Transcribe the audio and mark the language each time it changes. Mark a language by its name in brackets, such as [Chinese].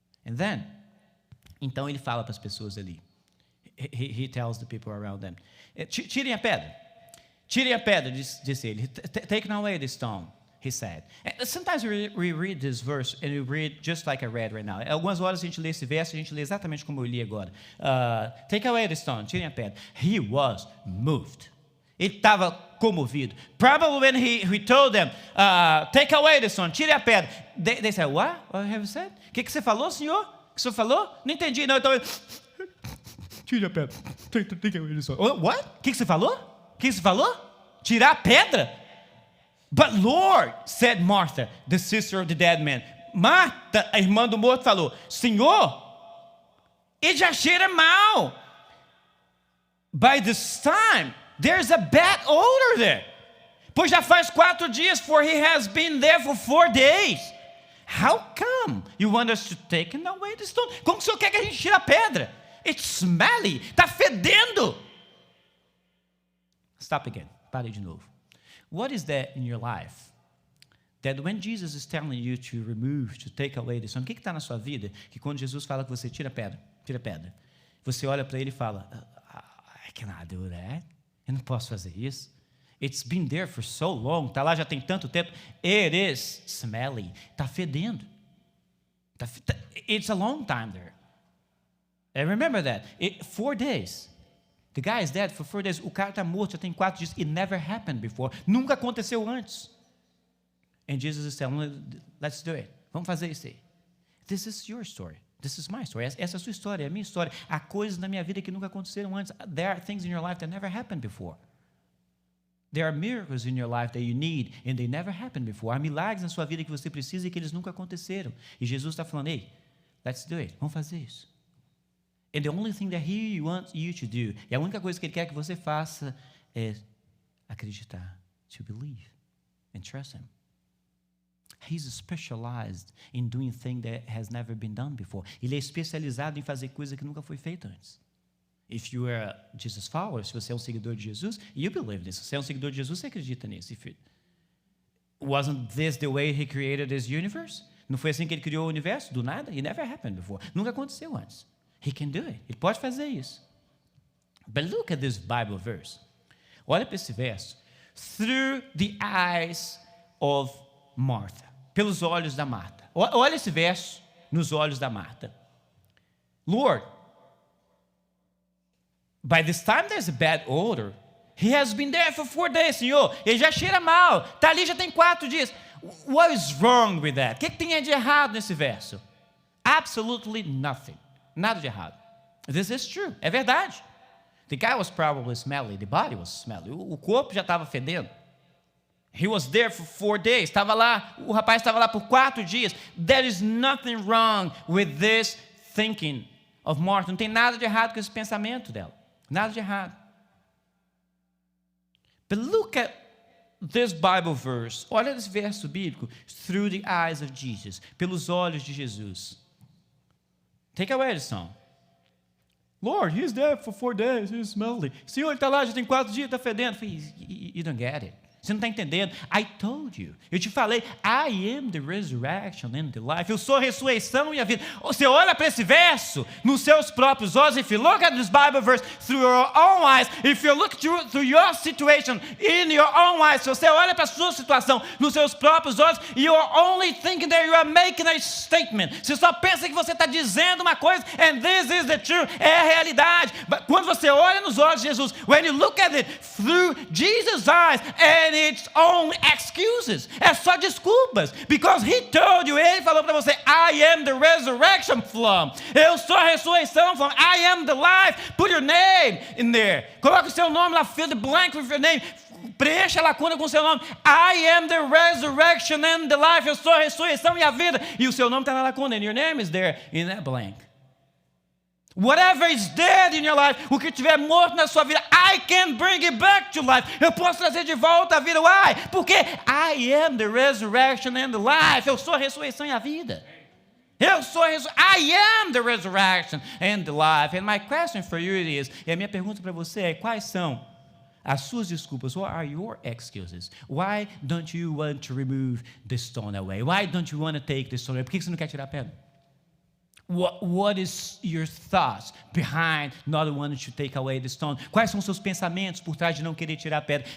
[English] And then, [Portuguese] então ele fala para as pessoas ali. [English] He tells the people around them. [Portuguese] Tirem a pedra. Tirem a pedra, disse ele. [English] Take away the stone, he said. Sometimes we read this verse and we read just like I read right now. [Portuguese] Algumas horas a gente lê esse verso e a gente lê exatamente como eu li agora. [English] Take away the stone, [Portuguese] tirem a pedra. [English] He was moved. [Portuguese] Ele estava comovido. [English] Probably when he told them, take away the stone, [Portuguese] tirem a pedra. [English] They said, what? What have you said? [Portuguese] O que você falou, senhor? O que o senhor falou? Não entendi, não. Então, tire a pedra. [English] Take away the stone. What? [Portuguese] O que você falou? O que você falou? Tirar a pedra? [English] But Lord, said Martha, the sister of the dead man. [Portuguese] Marta, a irmã do morto, falou, Senhor, ele já cheira mal. [English] By this time, there's a bad odor there. [Portuguese] Pois já faz 4 dias, [English] for he has been there for 4 days. How come you want us to take away the stone? [Portuguese] Como que o senhor quer que a gente tire a pedra? [English] It's smelly. [Portuguese] Está fedendo. [English] Stop again. [Portuguese] Pare de novo. [English] What is that in your life that when Jesus is telling you to remove, to take away the stone, [Portuguese] o que está na sua vida que quando Jesus fala que você tira a pedra, você olha para ele e fala, [English] I cannot do that. [Portuguese] Eu não posso fazer isso. [English] It's been there for so long. [Portuguese] Está lá já tem tanto tempo. [English] It is smelly. [Portuguese] Está fedendo. [English] It's a long time there. And remember that. 4 days. The guy is dead for 4 days. [Portuguese] O cara está morto já tem 4 dias. [English] It never happened before. [Portuguese] Nunca aconteceu antes. [English] And Jesus is telling, let's do it. [Portuguese] Vamos fazer isso aí. [English] This is your story. This is my story. [Portuguese] Essa é a sua história, é a minha história. Há coisas na minha vida que nunca aconteceram antes. [English] There are things in your life that never happened before. There are miracles in your life that you need and they never happened before. [Portuguese] Há milagres na sua vida que você precisa e que eles nunca aconteceram. E Jesus está falando, [English] hey, let's do it. [Portuguese] Vamos fazer isso. [English] And the only thing that he wants you to do, [Portuguese] e a única coisa que ele quer que você faça é acreditar, [English] to believe and trust him. He's specialized in doing things that has never been done before. [Portuguese] Ele é especializado em fazer coisa que nunca foi feita antes. [English] If you are a Jesus follower, [Portuguese] se você é um seguidor de Jesus, [English] you believe this. [Portuguese] Se você é um seguidor de Jesus, você acredita nisso. [English] Wasn't this the way he created this universe? [Portuguese] Não foi assim que ele criou o universo? Do nada? [English] It never happened before. [Portuguese] Nunca aconteceu antes. [English] He can do it. [Portuguese] Ele pode fazer isso. [English] But look at this Bible verse. [Portuguese] Olha para esse verso. [English] Through the eyes of Martha. [Portuguese] Pelos olhos da Marta. Olha esse verso nos olhos da Marta. [English] Lord, by this time there's a bad odor. He has been there for 4 days, [Portuguese] Senhor. Ele já cheira mal. Está ali já tem 4 dias. [English] What is wrong with that? [Portuguese] O que tem de errado nesse verso? [English] Absolutely nothing. [Portuguese] Nada de errado. [English] This is true. [Portuguese] É verdade. [English] The guy was probably smelly. The body was smelly. [Portuguese] O corpo já estava fedendo. [English] He was there for 4 days. [Portuguese] Estava lá. O rapaz estava lá por 4 dias. [English] There is nothing wrong with this thinking of Martha. [Portuguese] Não tem nada de errado com esse pensamento dela. Nada de errado. [English] But look at this Bible verse. [Portuguese] Olha esse verso bíblico. [English] Through the eyes of Jesus. [Portuguese] Pelos olhos de Jesus. [English] Take away the stone. Lord, he's there for 4 days. He's smelly. [Portuguese] Senhor, ele está lá, já tem 4 dias, está fedendo. [English] You don't get it. [Portuguese] Você não está entendendo. [English] I told you. [Portuguese] Eu te falei, [English] I am the resurrection and the life. [Portuguese] Eu sou a ressurreição e a vida. Você olha para esse verso nos seus próprios olhos. [English] If you look at this Bible verse through your own eyes, if you look through your situation in your own eyes, [Portuguese] se você olha para a sua situação nos seus próprios olhos, [English] you are only thinking that you are making a statement. [Portuguese] Você só pensa que você está dizendo uma coisa, [English] and this is the truth. [Portuguese] É a realidade. [English] But [Portuguese] quando você olha nos olhos de Jesus, [English] when you look at it through Jesus' eyes, and it's only excuses. [Portuguese] É só desculpas. [English] Because he told you, [Portuguese] ele falou para você, [English] I am the resurrection, Flamm. [Portuguese] Eu sou a ressurreição, [English] Flamm. I am the life. Put your name in there. [Portuguese] Coloca o seu nome lá, [English] fill the blank with your name. [Portuguese] Preencha a lacuna com o seu nome. [English] I am the resurrection and the life. [Portuguese] Eu sou a ressurreição e a vida. E o seu nome está na lacuna. [English] And your name is there in that blank. Whatever is dead in your life, [Portuguese] o que estiver morto na sua vida, [English] I can bring it back to life. [Portuguese] Eu posso trazer de volta a vida. [English] Why? [Portuguese] Porque [English] I am the resurrection and the life. [Portuguese] Eu sou a ressurreição e a vida. [English] I am the resurrection and the life. And my question for you is, [Portuguese] e a minha pergunta para você é, quais são as suas desculpas? [English] What are your excuses? Why don't you want to remove the stone away? Why don't you want to take the stone away? [Portuguese] Por que você não quer tirar a pedra? [English] What is your thoughts behind not wanting to take away the stone? [Portuguese] Quais são os seus pensamentos por trás de não querer tirar a pedra?